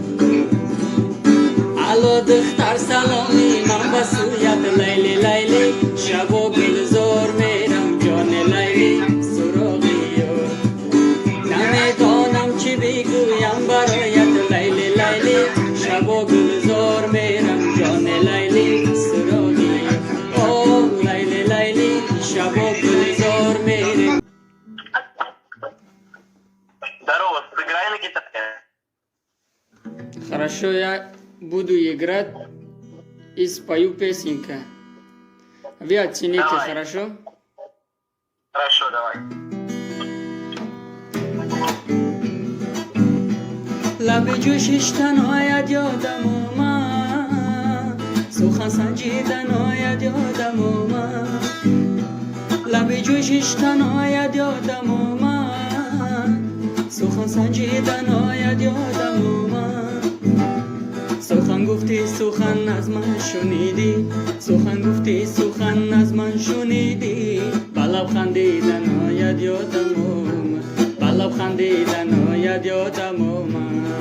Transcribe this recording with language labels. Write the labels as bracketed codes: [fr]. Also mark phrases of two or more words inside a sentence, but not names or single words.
[fa] الو دختر سلامی من بسویت لیلی لیلی شب و گلزار میرم جان لیلی سراغی یار نمیدانم چی بگویم برایت لیلی لیلی شب و گلزار میرم جان لیلی سراغی او لیلی لیلی شب و گلزار میرم [ru] Здорово, сыграй на гитаре. Хорошо, я буду играть и спою песенка. Вы оцените, Давай. хорошо? Хорошо, давай. [fa] لب جوشش تنهایت یادم اومد سخن سنجیدن آید یادم اومد لب جوشش تنهایت یادم اومد سخن سنجیدن آید یادم اومد سخن گفتی سخن از من شنیدی سخن گفتی سخن از من شنیدی با لب خندیدن آید یادم اومد با لب خندیدن آید یادم اومد